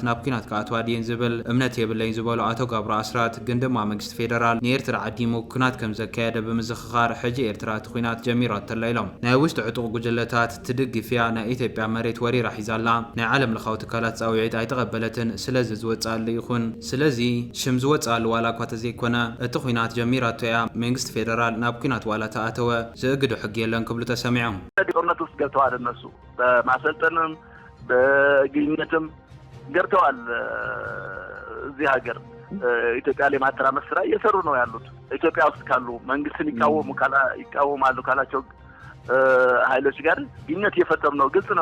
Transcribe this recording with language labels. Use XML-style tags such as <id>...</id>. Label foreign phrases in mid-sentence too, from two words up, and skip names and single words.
<ti>ናብ ኩናት ከኣትዋ ድየን ዝብል እምነት የብለይን ዝበሉ አቶ ገብረ ኣስራት ግን ድማ መንግስቲ ፌደራል ንኤርትራ ዓዲሙ ኩናት ከም ዘካየደ ብምዝኽኻር ሕጂ ኤርትራ እቲ ኩናት ጀሚሮ ተላ ኢሎም ናይ ውሽጢ ዕጡቕ ጉጅለታት ትድግፍያ ናይ ኢትዮጵያ መሬት ወሪራ ሒዛላ ናይ ዓለም ለኻዊ ትካላት ፃውዒት ኣይተቐበለትን ስለዚ ዝወፃሉ ይኹን ስለዚ ሽም ዝወፃሉ ዋላ እኳ ተዘይኮነ እቲ ኩናት ጀሚራቶ እያ መንግስቲ ፌደራል ናብ ኩናት ዋላ ተኣተወ ዝእግዱ ሕጊ የለን ክብሉ ተሰሚዖም</ti> <am>ጦርነት ውስጥ ገብተዋል። እነሱ በማሰልጠንም በግኝነትም ገብተዋል። እዚህ ሀገር ኢትዮጵያ ላይ ማተራመስ ስራ እየሰሩ ነው ያሉት። ኢትዮጵያ ውስጥ ካሉ መንግስትን ይቃወማሉ ካላቸው ኃይሎች ጋር ግንኙነት እየፈጠሩ ነው። ግልጽ ነው።</am>